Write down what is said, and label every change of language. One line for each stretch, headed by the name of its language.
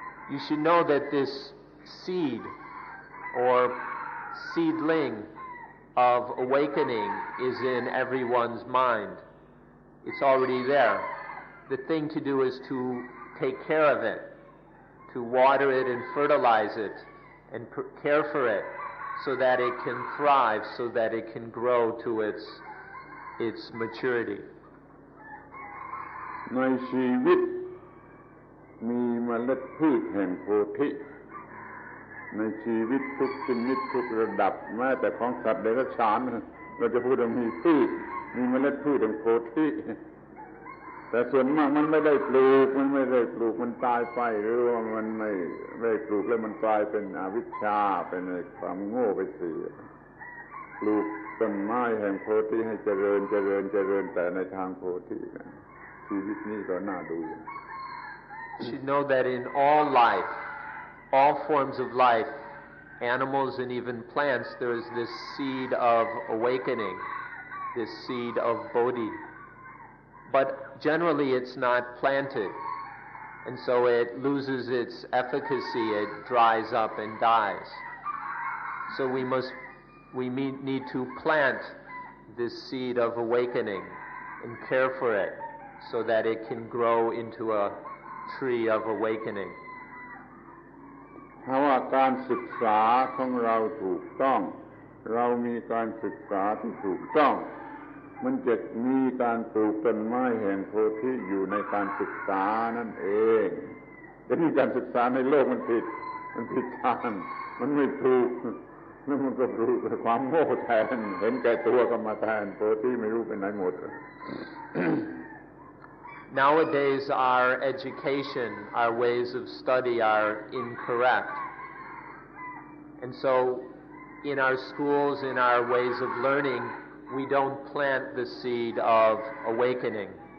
English: You should know that this seed or seedling of awakening is in everyone's mind. It's already there. The thing to do is to take care of it, to water it and fertilize it and care for it so that it can thrive, so that it can grow to its maturity.
Thai: ในชีวิตมีเมล็ดพืชแห่งโพธิในชีวิตทุกชนิดทุกระดับแม้แต่ของสัตว์เดรัจฉานเราจะพูดว่ามีพืชมีเมล็ดพืชแห่งโพธิ แต่ส่วนมากมันไม่ได้ปลูกมันตายไปหรือว่ามันไม่ได้ปลูกแล้วมันกลายเป็นอวิชชาเป็นความโง่ไปเสียปลูกต้นไม้แห่งโพธิให้เจริญแต่ในทางโพธิชีวิตนี้ก็น่าดู
English: You should know that in all life, all forms of life, animals and even plants, there is this seed of awakening, this seed of Bodhi. But generally it's not planted, and so it loses its efficacy, it dries up and dies. So we need to plant this seed of awakening and care for it so that it can grow into a tree of awakening.
Thai: ถ้าว่าการศึกษาของเราถูกต้องเรามีการศึกษาที่ถูกต้องมันจะมีการปลูกต้นไม้แห่งโพธิอยู่ในการศึกษานั่นเองแต่นี่การศึกษาในโลกมันผิดทางมันไม่ถูกแล้วมันก็ปลูกความโง่แทนเห็นแก่ตัวก็มาแทนโพธิไม่รู้ไปไหนหมด
English: Nowadays our education, our ways of study are incorrect. And so in our schools, in our ways of learning, we don't plant the seed of awakening.